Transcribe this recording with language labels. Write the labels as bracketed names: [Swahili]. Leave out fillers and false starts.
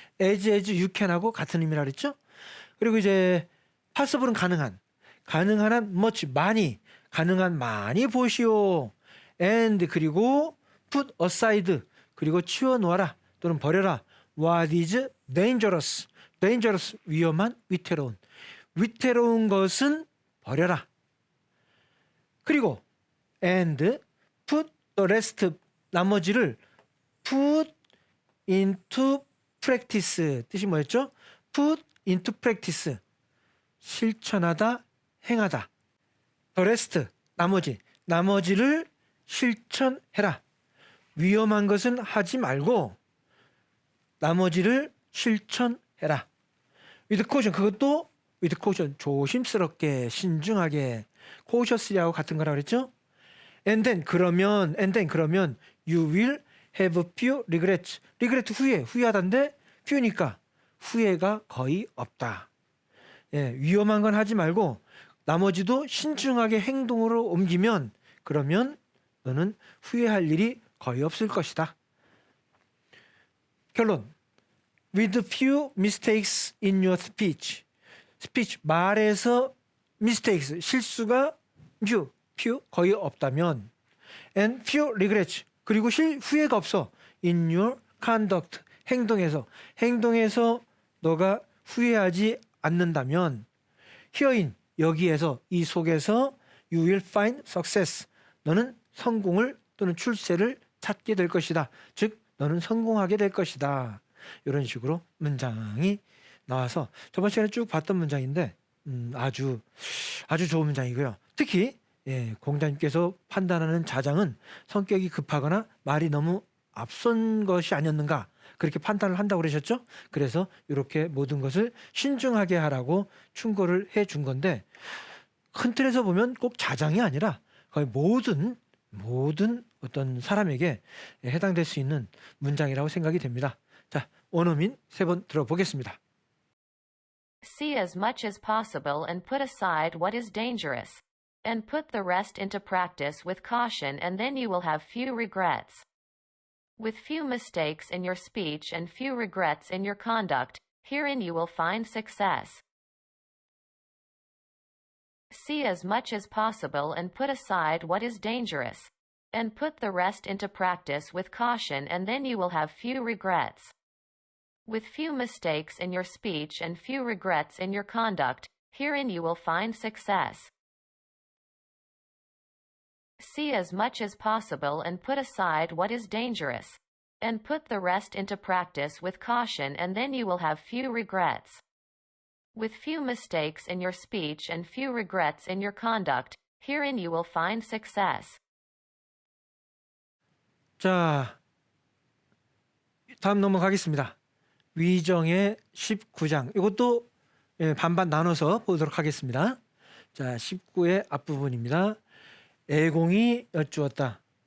[English] as you can [Korean] 하고 같은 의미라 그랬죠? 그리고 이제 possible은 가능한 한 much 많이. 가능한 많이 보시오. [English] and [Korean] 그리고 [English] put aside. [Korean] 그리고 치워놓아라 또는 버려라. [English] what is dangerous. [Korean] dangerous 위험한 위태로운. 위태로운 것은 버려라. 그리고 [English] and put the rest [Korean] 나머지를 [English] put into practice [Korean] 뜻이 뭐였죠? [English] put into practice [Korean] 실천하다, 행하다. [English] The rest, [Korean] 나머지를 실천해라. 위험한 것은 하지 말고 나머지를 실천해라. [English] with caution, [Korean] 그것도 with caution, 조심스럽게, 신중하게, cautiously하고 같은 거라고 그랬죠? [English] and then [Korean] 그러면 [English] you will have few regrets. [Korean] regret 후회하다인데 few니까 후회가 거의 없다. 예, 위험한 건 하지 말고 나머지도 신중하게 행동으로 옮기면 그러면 너는 후회할 일이 거의 없을 것이다. 결론. [English] With few mistakes in your speech. [Korean] 말에서 mistakes, 실수가 few, 거의 없다면 [English] and few regrets, [Korean] 그리고 후회가 없어 [English] in your conduct, [Korean] 행동에서 너가 후회하지 않는다면 herein, 여기에서, 이 속에서 [English] you will find success, [Korean] 너는 성공을 또는 출세를 찾게 될 것이다. 즉 너는 성공하게 될 것이다. 이런 식으로 문장이 나와서 저번 시간에 쭉 봤던 문장인데 아주 좋은 문장이고요. 특히 공자님께서 판단하는 자장은 성격이 급하거나 말이 너무 앞선 것이 아니었는가, 그렇게 판단을 한다고 그러셨죠. 그래서 이렇게 모든 것을 신중하게 하라고 충고를 해준 건데, 큰 틀에서 보면 꼭 자장이 아니라 거의 모든 어떤 사람에게 해당될 수 있는 문장이라고 생각이 됩니다. 자, 원어민 3번 들어보겠습니다. [English] See as much as possible and put aside what is dangerous. And put the rest into practice with caution, and then you will have few regrets. With few mistakes in your speech and few regrets in your conduct, herein you will find success. See as much as possible and put aside what is dangerous. And put the rest into practice with caution, and then you will have few regrets. With few mistakes in your speech and few regrets in your conduct, herein you will find success. See as much as possible and put aside what is dangerous. And put the rest into practice with caution, and then you will have few regrets. With few mistakes in your speech and few regrets in your conduct, herein you will find success. [Korean] 자, 다음 넘어가겠습니다. 위정의 19장. 이것도 반반 나눠서 보도록 하겠습니다. 자, 19의 앞부분입니다. 애공이 여쭈었다.